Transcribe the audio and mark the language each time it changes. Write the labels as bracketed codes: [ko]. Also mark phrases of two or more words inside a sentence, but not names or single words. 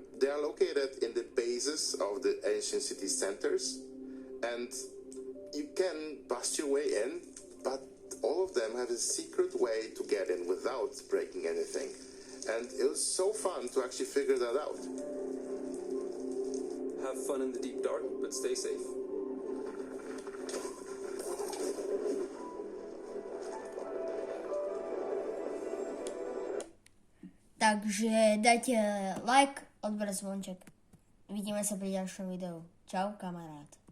[en] They are located in the bases of the ancient city centers, and you can bust your way in, but all of them have a secret way to get in without breaking anything. And it was so fun to actually figure that out. Have fun in the deep dark, but stay safe. [sk] Takže dajte like, odber, zvonček. Vidíme sa pri ďalšom videu. Čau, kamarát.